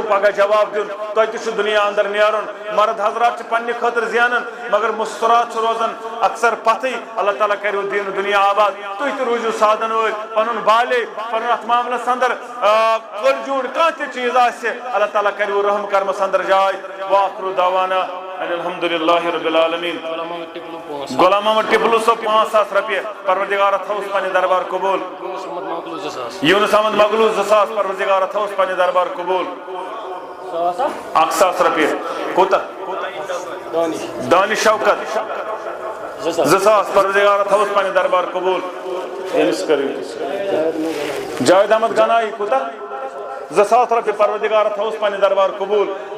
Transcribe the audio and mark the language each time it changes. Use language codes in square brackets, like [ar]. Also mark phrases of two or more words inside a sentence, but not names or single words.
[ks] پگاہ جواب دیُن تۄہہِ تہِ چھُ دُنیا اندر نیرُن مرد حضرات چھِ پننہِ خٲطرٕ زینان مگر مُسترات چھُ روزان اکثر پتھٕے اللہ تعالیٰ کٔرِو دین دنیا آباد تُہۍ تہِ روٗزِو سادن وٲلۍ پنُن بالے پنُن اتھ معاملس اندر کٔلۍ جوٗڑ کانٛہہ تہِ چیٖز آسہِ اللہ تعالیٰ کٔرِو رحم کرمس اندر جاے [ar] وآخر دعوانا ان الحمد للہ رب العالمین [ks] غلام محمد ٹپلو صٲب 5,000 رۄپیہِ پروردگار تھوس پننہِ دربار قبول یونس احمد مغلوٗ 2,000 پروردگار تھوس پننہِ دربار قبول 1,000 رۄپیہِ کوٗتاہ دانش شوکت 2,000 پروردگار تھوس پننہِ دربار قبول جاوید احمد گنایی کوٗتاہ 2,000 رۄپیہِ پروردگار تھوس پننہِ دربار قبول